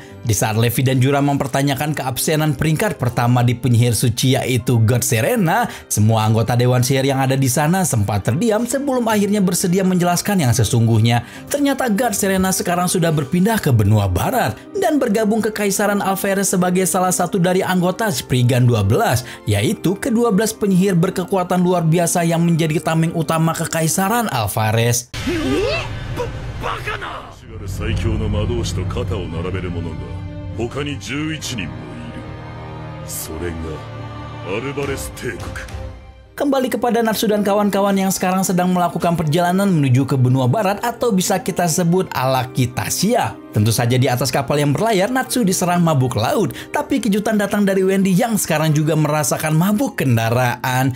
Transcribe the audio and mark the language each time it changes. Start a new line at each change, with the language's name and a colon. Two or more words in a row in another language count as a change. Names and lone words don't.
Indonesian: Di saat Levi dan Jura mempertanyakan keabsenan peringkat pertama di penyihir suci, yaitu God Serena, semua anggota Dewan Sihir yang ada di sana sempat terdiam sebelum akhirnya bersedia menjelaskan yang sesungguhnya. Ternyata God Serena sekarang sudah berpindah ke benua barat dan bergabung ke Kekaisaran Alvarez sebagai salah satu dari anggota Spriggan 12, yaitu ke-12 penyihir berkekuatan luar biasa yang menjadi tameng utama Kekaisaran Alvarez.
Japanese: 最強の魔導士と肩を並べる者が他に11人もいる。それがアルバレス帝国。
Indonesian: Kembali kepada Natsu dan kawan-kawan yang sekarang sedang melakukan perjalanan menuju ke benua barat, atau bisa kita sebut Alakitasia. Tentu saja di atas kapal yang berlayar, Natsu diserang mabuk laut. Tapi kejutan datang dari Wendy yang sekarang juga merasakan mabuk kendaraan.